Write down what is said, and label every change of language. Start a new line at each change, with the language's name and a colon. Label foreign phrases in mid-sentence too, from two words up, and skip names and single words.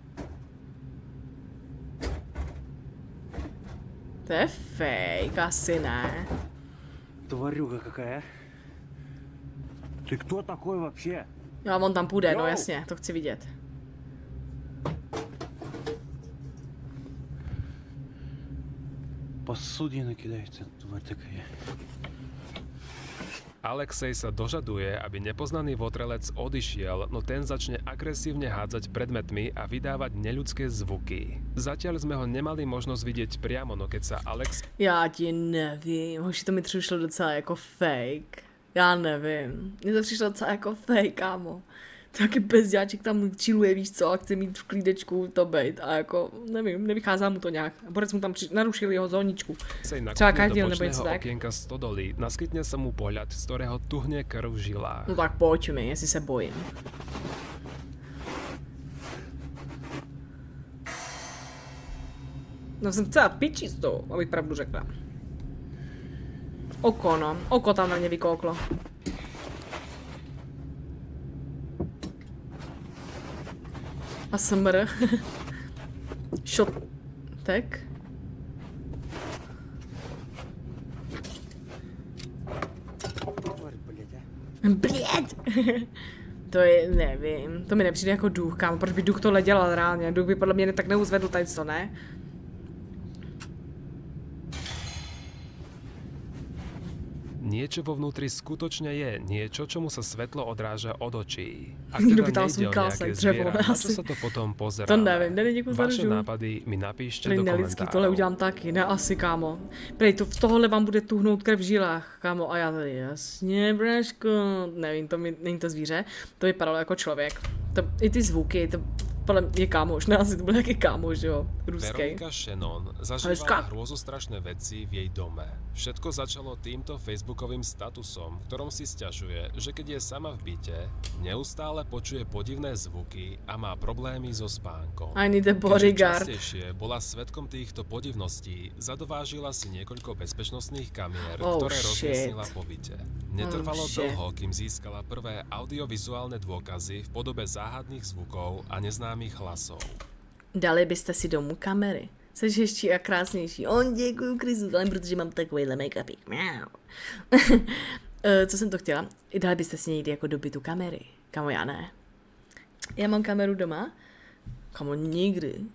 Czech: To je fake, asi ne.
Russian: Тварюга какая. Ты кто такой вообще?
Czech: Jo, on tam půjde, no Jo. jasně, to chci vidět.
Russian: Посудина кидается, тварь такая.
Slovak: Alexej sa dožaduje, aby nepoznaný votrelec odišiel, no ten začne agresívne hádzať predmetmi a vydávať neľudské zvuky. Zatiaľ sme ho nemali možnosť vidieť priamo, no keď sa Alex
Czech: Já ti nevím, hoši, to mi přišlo docela jako fake. Já nevím, mně to přišlo docela jako fake, kámo. Taky bezďáček tam chilluje, víš co, a chce mít v klídečku to bejt a jako, nevím, nevychází mu to nějak. Borec mu tam narušil jeho zóničku.
Slovak: sa
Czech: Třeba
Slovak: nakopne
Czech: každý
Slovak: do
Czech: nebo něco
Slovak: bočného
Czech: tak.
Slovak: okienka stodoly, naskytne sa mu pohľad, z ktorého tuhne krv v žilách.
Czech: No tak pojď mi, jestli se bojím. No jsem celá piči z toho, abych pravdu řekla. Oko, no. Oko tam na mě vykouklo. A smr. Šotek.
Russian: Тварь, блядь, а. Blěd!
Czech: To je, nevím, to mi nepřijde jako duch, kámo, proč by duch tohle dělal reálně? Duch by podle mě tak neuzvedl tady to, ne?
Slovak: Niečo vo vnútri skutočne je, niečo, čomu sa svetlo odráža od očí. Ak
Czech: Někdo
Slovak: teda
Czech: vytáhl
Slovak: nejde
Czech: svůj
Slovak: o
Czech: klásek,
Slovak: nejaké
Czech: dřevo,
Slovak: zviera, na čo
Czech: asi.
Slovak: sa to potom pozeráme?
Czech: To nevím, Dany, děkuji za
Slovak: Vaše
Czech: ružu.
Slovak: nápady mi napíšte
Czech: Prej
Slovak: do
Czech: nelidský,
Slovak: komentárov.
Czech: tohle udělám taky, ne asi, kámo. Prej, to, v tohohle vám bude tuhnout krev v žilách, kámo, a já tady, jasně, braško, nevím, to mi, není to zvíře, to vypadalo jako člověk. To, i ty zvuky, to podle mě je kámoš, ne, asi to byl nějaký kámoš, jo, ruský.
Slovak: Veronika Shannon zažívala hrôzostrašné veci v jej dome. Všetko začalo týmto facebookovým statusom, v ktorom si sťažuje, že keď je sama v byte, neustále počuje podivné zvuky a má problémy so spánkom.
English: I need a
Slovak: Keďže
English: bodyguard.
Slovak: častejšie bola svedkom týchto podivností, zadovážila si niekoľko bezpečnostných kamier,
English: Oh,
Slovak: ktoré
English: shit.
Slovak: rozmiestnila po byte. Netrvalo
English: shit.
Slovak: dlho, kým získala prvé audiovizuálne dôkazy v podobe záhadných zvukov a neznámych hlasov.
Czech: Dali byste si domů kamery. Jsi hezčí a krásnější. On děkuju Kristu, ale protože mám takovýhle make-upík. Miau. Co jsem to chtěla? Dali byste si někdy jako do bytu kamery. Kamo, já ne. Já mám kameru doma. Kamo, nikdy.